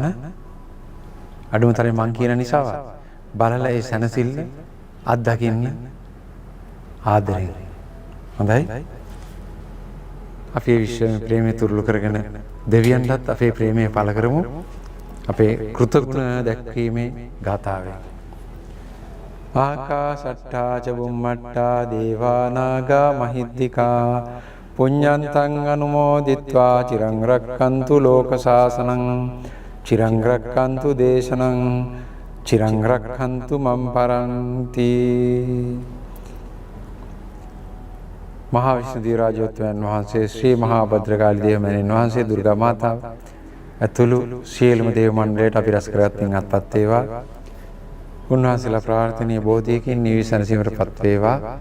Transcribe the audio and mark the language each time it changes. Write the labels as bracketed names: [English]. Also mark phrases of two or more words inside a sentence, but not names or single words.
[Sinhala] අඩුම තරමේ මං කියන නිසා බලලා ඒ සැනසෙල්ල අත්දකින්න ආදරෙන්. හොඳයි. අපේ විශ්ව ප්‍රේමය තුරුළු කරගෙන දෙවියන්ටත් අපේ ප්‍රේමය පළ කරමු. අපේ කෘතගුණ දැක්වීමේ ගාථාවෙන්. [Pali] ආකාශට්ටා ච බුම්මට්ටා දේවා නාග මහිද්దికා පුඤ්ඤන්තං අනුමෝදිත්වා චිරං රක්ඛන්තු ලෝක සාසනං චිරං රක්ඛන්තු දේශනං චිරං රක්ඛන්තු මම් පරන්ති. [Sinhala] මහා විෂ්ණු දිව්‍යරාජෝත්තමයන් වහන්සේ ශ්‍රී මහා භද්‍රකාලී දේවමණීන් වහන්සේ දුර්ගා මාතාව ඇතුළු සියලුම දේව මණ්ඩලයට අපි රැස් කරගත් පින් අත්පත් වේවා. උන්වහන්සේලා ප්‍රාර්ථනීය බෝධියකින් නිවි සැනසීමටපත් වේවා.